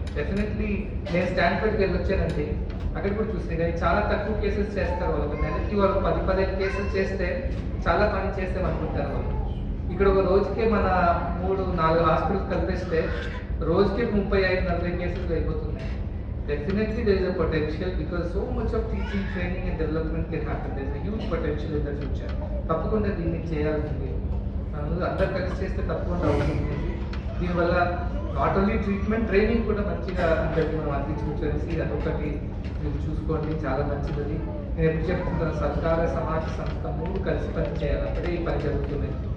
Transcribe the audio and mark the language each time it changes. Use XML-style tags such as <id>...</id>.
<te>Definitely నేను స్టాండ్ఫర్డ్కి వెళ్ళి వచ్చానండి, అక్కడ కూడా చూస్తే కానీ చాలా తక్కువ కేసెస్ చేస్తారు వాళ్ళు. నెలకి వాళ్ళు 10-15 కేసెస్ చేస్తే చాలా పని చేస్తామనుకుంటారు వాళ్ళు. ఇక్కడ ఒక రోజుకే మన 3-4 హాస్పిటల్స్ కలిపిస్తే రోజుకి 35-40 కేసెస్ అయిపోతున్నాయి.</te> <en>Definitely there is a potential because so much of teaching, training and development can happen. There is a huge potential in the future.</en> <te>తప్పకుండా దీన్ని చేయాల్సింది, అందరు కలిసి చేస్తే తప్పకుండా అవుతుంది. దీనివల్ల</te> <en>not only</en> <te>ట్రీట్మెంట్, ట్రైనింగ్ కూడా మంచిగా అందరికీ మనం అందించవచ్చు. అదొకటి మీరు చూసుకోండి, చాలా మంచిది. నేను ఎప్పుడు చెప్తున్నాను, సర్కార సమాజ సంస్థ 3 కలిసి పని చేయాలి, అప్పుడే ఈ పని జరుగుతుంది.</te>